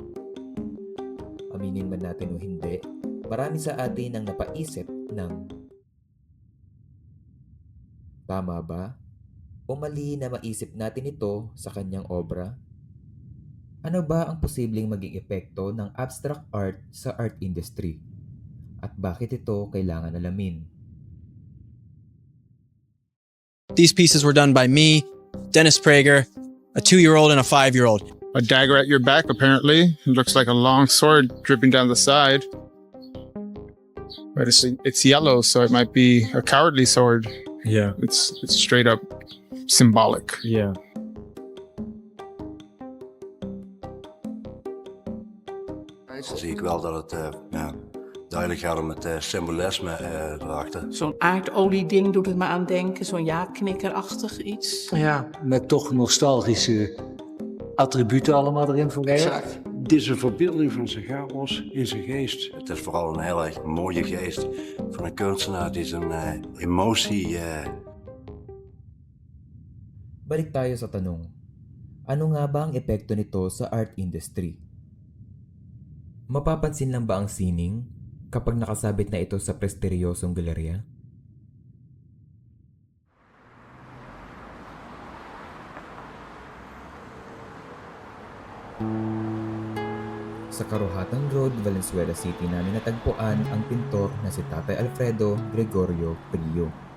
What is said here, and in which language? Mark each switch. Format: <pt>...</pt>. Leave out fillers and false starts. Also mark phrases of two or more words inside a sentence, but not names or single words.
<tl>Aminin man natin o hindi, marami sa atin ang napaisip ng tama ba? O mali na maisip natin ito sa kanyang obra? Ano ba ang posibleng maging epekto ng</tl> <en>abstract art</en> <tl>sa</tl> <en>art industry?</en> <tl>At bakit ito kailangan alamin?</tl> <en>These pieces were done by me, Dennis Prager, a 2-year-old and a 5-year-old. A dagger at your back, apparently. It looks like a long sword dripping down the side. But it's yellow, so it might be a cowardly sword. Yeah, It's straight up symbolic. yeah.</en> <nl>Dan zie ik wel dat het duidelijk gaat om het symbolisme erachter. Zo'n aardolie-ding doet het me aan denken, zo'n ja-knikkerachtig iets. Ja, met toch nostalgische attributen allemaal erin verwerkt. Dit is een verbeelding van zijn chaos in zijn geest. Het is vooral een heel erg mooie geest van een kunstenaar die zijn emotie...</nl> <tl>Balik tayo sa tanong. Ano nga ba ang epekto nito sa</tl> <en>art industry?</en> <tl>Mapapansin lang ba ang sining kapag nakasabit na ito sa presteryosong galerya? Sa Karuhatan Road, Valenzuela City namin natagpuan ang pintor na si Tatay Alfredo Gregorio Prillo.</tl>